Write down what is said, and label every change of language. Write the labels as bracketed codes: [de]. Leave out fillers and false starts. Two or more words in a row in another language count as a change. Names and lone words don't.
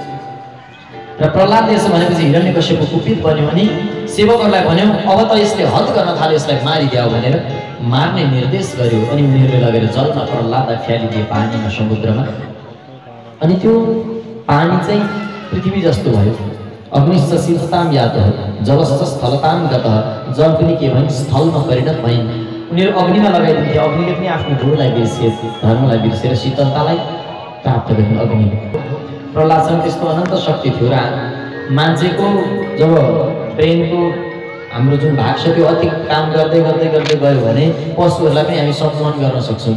[ne] र प्रह्लादले यसो भनेपछि हिरण्यकशिपु कुपित बन्यो अनि सेवकहरूलाई भन्यो अब त यसले हद गर्न थाल्यो, यसलाई मारिदेऊ भनेर मार्ने निर्देश गर्यो। अनि उनीहरूले लगेर जलमा प्रह्लादलाई फ्यालिदिए, पानीमा, समुद्रमा। अनि त्यो पानी चाहिँ पृथ्वी जस्तो भयो। [sa] अग्निश्च शीतताम यातः जलश्च स्थलताम गतः। [ne] जल पनि के भइन्, स्थलमा परिणत भइन्। उनीहरू अग्निमा लगाइदिन्थे, अग्निले पनि आफ्नो धुलाई बिर्से, धर्मलाई बिर्सेर शीतलतालाई प्राप्त गर्नु अग्नि। प्रह्लादसँग त्यस्तो अनन्त शक्ति थियो। र मान्छेको जब ब्रेनको हाम्रो जुन भाग छ त्यो अति काम गर्दै गयो भने पशुहरूलाई पनि हामी सम्मोहन गर्न सक्छौँ।